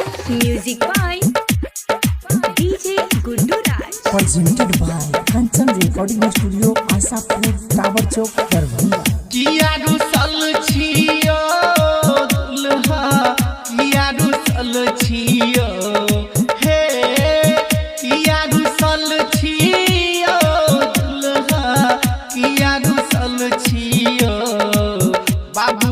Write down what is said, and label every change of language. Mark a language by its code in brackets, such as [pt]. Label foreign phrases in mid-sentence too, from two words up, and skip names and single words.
[en] Music by DJ Guddu Raj. Presented by Kanchan Recording Studio, Asapur, Tower Chowk, Darbhanga. [mai] किया रुसल छियो दुल्हा किया रुसल छियो हे किया रुसल छियो दुल्हा किया रुसल छियो बाबू